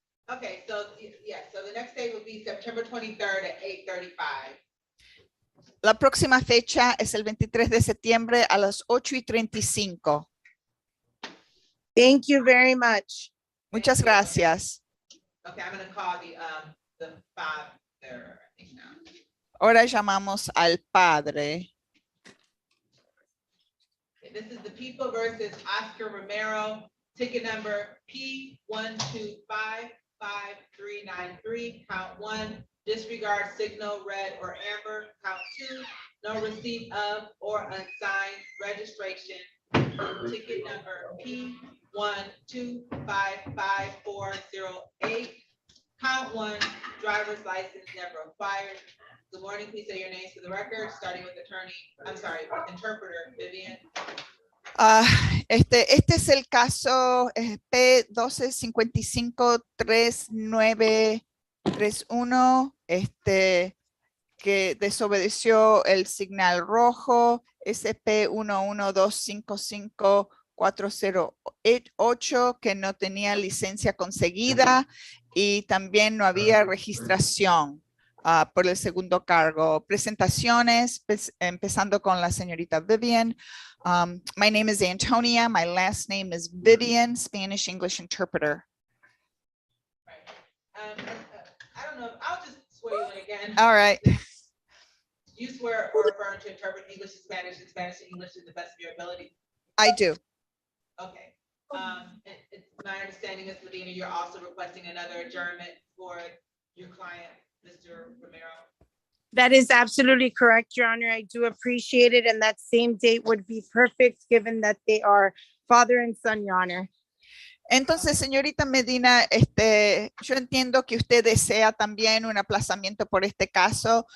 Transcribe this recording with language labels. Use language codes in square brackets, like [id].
[en] Okay, so yeah, so the next day will be September 23rd at 8:35. [es] La próxima fecha es el 23 de septiembre a las 8:35. [en] Thank you very much. [es] Muchas gracias. [en] Okay, I'm going to call the 5 there. [es] Ahora llamamos al padre. [en] This is the people versus Oscar Romero, ticket number P1255393, count 1, disregard signal red or amber, count 2, no receipt of or unsigned registration, ticket number P1255408, count 1, driver's license never acquired. Good morning, please say your names for the record, starting with interpreter Vivian. [es] Este es el caso P12553931, que desobedeció el señal rojo, SP11255408, que no tenía licencia conseguida y también no había registración por el segundo cargo. Presentaciones, empezando con la señorita Vivian. [en] My name is Antonia. My last name is Vivian, Spanish English interpreter. I don't know, I'll just swear you in again. All right. You swear or affirm to interpret English to Spanish and Spanish to English to the best of your ability? I do. Okay. It's my understanding, Ms. Medina, you're also requesting another adjournment for your client, Mr. Romero. That is absolutely correct, Your Honor. I do appreciate it. And that same date would be perfect, given that they are father and son, Your Honor. [es] Entonces, señorita Medina, yo entiendo que usted desea también un aplazamiento por este caso.